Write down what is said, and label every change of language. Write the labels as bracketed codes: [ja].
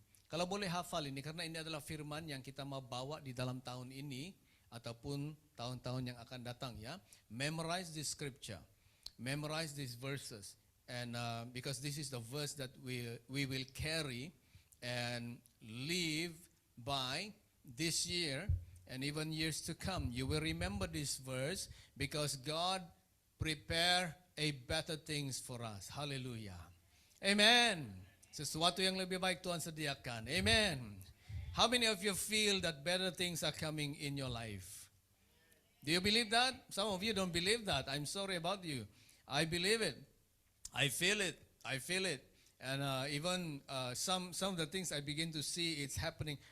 [id] Kalau boleh hafal ini karena ini adalah firman yang kita mau bawa di dalam tahun ini ataupun tahun-tahun yang akan datang, ya. [en] Memorize this scripture. Memorize these verses, and because this is the verse that we will carry and live by this year and even years to come. You will remember this verse because God prepare a better things for us. Hallelujah. Amen. [id] Sesuatu yang lebih baik Tuhan sediakan. [en] Amen. How many of you feel that better things are coming in your life? Do you believe that? Some of you don't believe that. I'm sorry about you. I believe it. I feel it. I feel it. And even some of the things I begin to see, it's happening.